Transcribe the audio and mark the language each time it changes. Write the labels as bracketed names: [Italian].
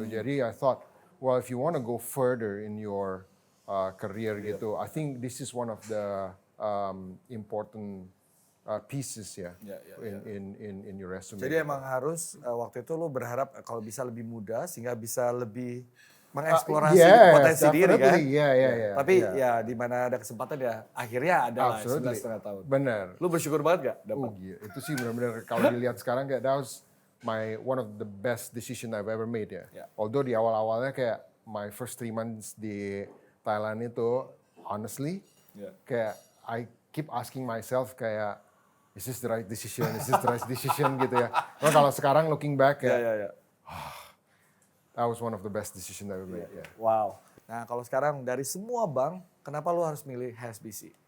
[English] So jadi I thought, well if you want to go further in your career gitu, I think this is one of the important pieces ya in your resume. [Indonesian] Jadi emang harus waktu itu lu berharap kalau bisa lebih muda sehingga bisa lebih mengeksplorasi potensi diri kan. Tapi ya di mana ada kesempatan ya akhirnya ada lah 9,5 tahun. Bener. Lu bersyukur banget gak dapat? Itu sih benar-benar kalau dilihat sekarang kayak [English] that was one of the best decision I've ever made ya. Although [Indonesian] di awal-awalnya kayak [English] my first 3 months [Indonesian] di Thailand itu [English] honestly kayak I keep asking myself kayak is this the right decision? Is this the right decision gitu ya. [Indonesian] Nah, kalau sekarang [English] looking back ya, that was one of the best decision I ever made. Wow. [Indonesian] Nah kalau sekarang dari semua bank, kenapa lu harus milih HSBC?